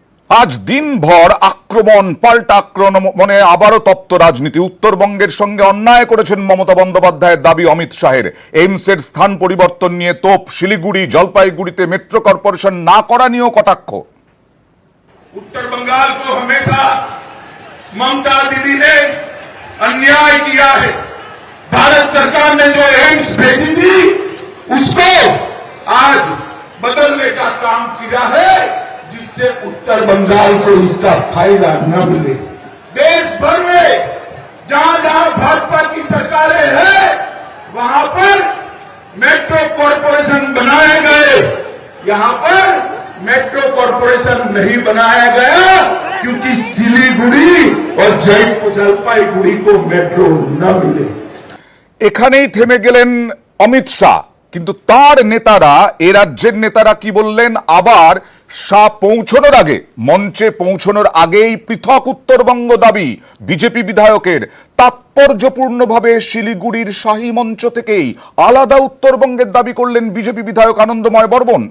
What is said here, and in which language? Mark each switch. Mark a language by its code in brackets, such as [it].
[bn] আজ দিনভর আক্রমণ, পাল্টা আক্রমণে আবারও তপ্ত রাজনীতি। উত্তরবঙ্গের সঙ্গে অন্যায় করেছেন মমতা বন্দ্যোপাধ্যায়ের দাবি অমিত শাহের। এইমসের স্থান পরিবর্তন নিয়ে তোপ। শিলিগুড়ি, জলপাইগুড়িতে মেট্রো কর্পোরেশন না করা নিয়েও কটাক্ষ। [hi] उत्तर बंगाल को हमेशा ममता दीदी ने अन्याय किया है। भारत सरकार ने जो एम्स भेजी थी उसको आज बदलने का काम किया है, जिससे उत्तर बंगाल को इसका फायदा न मिले। देश भर में जहां जहां भाजपा की सरकारें हैं, वहां पर मेट्रो कॉरपोरेशन बनाए गए। यहां पर मेट्रो कॉरपोरेशन नहीं बनाया गया क्योंकि सिलीगुड़ी और जलपाईगुड़ी को मेट्रो न मिले। [bn] এখানেই থেমে গেলেন অমিত শাহ, কিন্তু তার নেতারা, এ রাজ্যের নেতারা কি বললেন? আবার শাহ পৌঁছানোর আগে, মঞ্চে পৌঁছানোর আগেই পৃথক উত্তরবঙ্গ দাবি বিজেপি বিধায়কের। তাৎপর্যপূর্ণভাবে শিলিগুড়ির শাহী মঞ্চ থেকেই আলাদা উত্তরবঙ্গের দাবি করলেন বিজেপি বিধায়ক আনন্দময় বর্মন।